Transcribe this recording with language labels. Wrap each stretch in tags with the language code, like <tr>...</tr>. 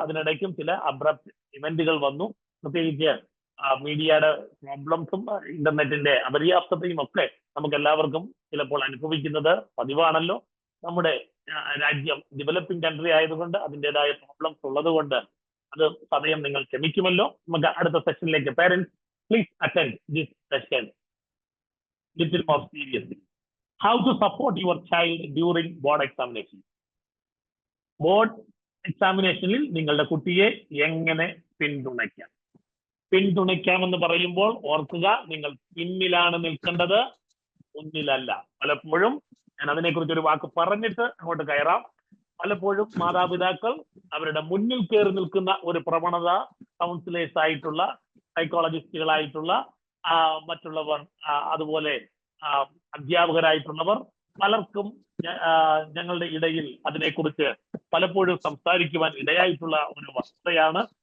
<ml>അതിനിടയ്ക്കും ചില അബ്രപ്റ്റ് ഇവന്റുകൾ വന്നു. പ്രത്യേകിച്ച് മീഡിയയുടെ പ്രോബ്ലംസും ഇന്റർനെറ്റിന്റെ അപര്യാപ്തതയും ഒക്കെ നമുക്ക് എല്ലാവർക്കും ചിലപ്പോൾ അനുഭവിക്കുന്നത് പതിവാണല്ലോ. നമ്മുടെ രാജ്യം ഡെവലപ്പിംഗ് കൺട്രി ആയതുകൊണ്ട് അതിൻ്റെതായ പ്രോബ്ലംസ് ഉള്ളത് കൊണ്ട് അത് സമയം നിങ്ങൾ ക്ഷമിക്കുമല്ലോ. നമുക്ക് അടുത്ത സെഷനിലേക്ക്.</ml> <en>Parents, please attend this session little more seriously. How to support your child during board examination.</en> <ml>Board എക്സാമിനേഷനിൽ നിങ്ങളുടെ കുട്ടിയെ എങ്ങനെ പിന്തുണയ്ക്കാമെന്ന് പറയുമ്പോൾ ഓർക്കുക, നിങ്ങൾ പിന്നിലാണ് നിൽക്കേണ്ടത്, മുന്നിലല്ല. പലപ്പോഴും ഞാൻ അതിനെക്കുറിച്ച് ഒരു വാക്ക് പറഞ്ഞിട്ട് അങ്ങോട്ട് കയറാം. പലപ്പോഴും മാതാപിതാക്കൾ അവരുടെ മുന്നിൽ കയറി നിൽക്കുന്ന ഒരു പ്രവണത കൗൺസിലേഴ്സ് ആയിട്ടുള്ള, സൈക്കോളജിസ്റ്റുകളായിട്ടുള്ള മറ്റുള്ളവർ, അതുപോലെ അധ്യാപകരായിട്ടുള്ളവർ പലർക്കും ഞങ്ങളുടെ ഇടയിൽ അതിനെക്കുറിച്ച് പലപ്പോഴും സംസാരിക്കുവാൻ ഇടയായിട്ടുള്ള ഒരു വസ്തുതയാണ്.</ml>